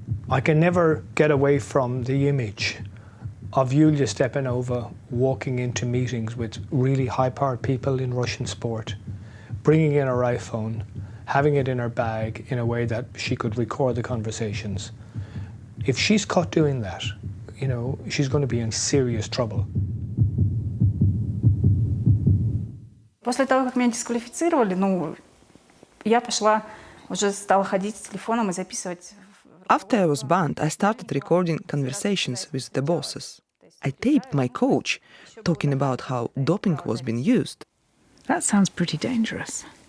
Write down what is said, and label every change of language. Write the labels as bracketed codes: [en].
[en] I can never get away from the image of Yulia Stepanova walking into meetings with really high-powered people in Russian sport, bringing in her iPhone, having it in her bag in a way that she could record the conversations. If she's caught doing that, you know, she's going to be in serious trouble. [ru] После того, как меня дисквалифицировали, я пошла, уже стала ходить с телефоном и записывать. [en] After I was banned, I started recording conversations with the bosses. I taped my coach talking about how doping was being used. That sounds pretty dangerous.